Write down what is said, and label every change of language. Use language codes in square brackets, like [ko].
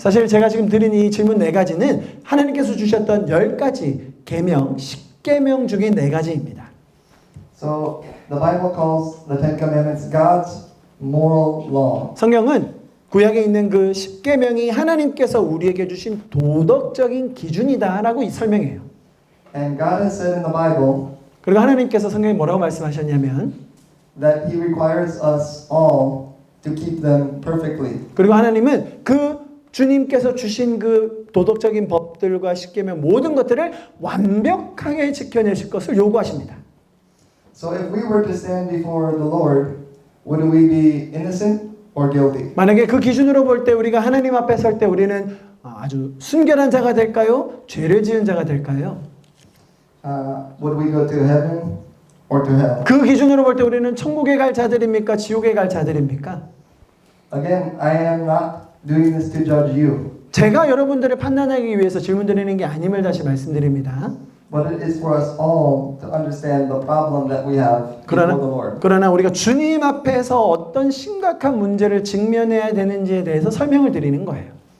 [ko] 사실 제가 지금 드린 이 질문 네 가지는 하나님께서 주셨던 10가지 계명, 10계명 중에 4가지입니다. [en] So the Bible calls the 10 commandments God's moral law. [ko] 성경은 구약에 있는 그 10계명이 하나님께서 우리에게 주신 도덕적인 기준이다라고 설명해요. [en] And God has said in the Bible [ko] 그리고 하나님께서 성경에 뭐라고 말씀하셨냐면 [en] that He requires us all to keep them perfectly. [ko] 그리고 하나님은 그 주님께서 주신 그 도덕적인 법들과 10계명 모든 것들을 완벽하게 지켜내실 것을 요구하십니다. [en] So if we were to stand before the Lord, would we be innocent or guilty? [ko] 만약에 그 기준으로 볼 때 우리가 하나님 앞에 설 때 우리는 아주 순결한 자가 될까요? 죄를 지은 자가 될까요? [en] Would we go to heaven or to hell? [ko] 그 기준으로 볼 때 우리는 천국에 갈 자들입니까? 지옥에 갈 자들입니까? [en] Again, I am not doing this to judge you, [ko] 제가 여러분들을 판단하기 위해서 질문 드리는 게 아님을 다시 말씀드립니다. [en] but it is for us all to understand the problem that we have before the Lord. [ko] 그러나 우리가 주님 앞에서 어떤 심각한 문제를 직면해야 되는지에 대해서 설명을 드리는 거예요.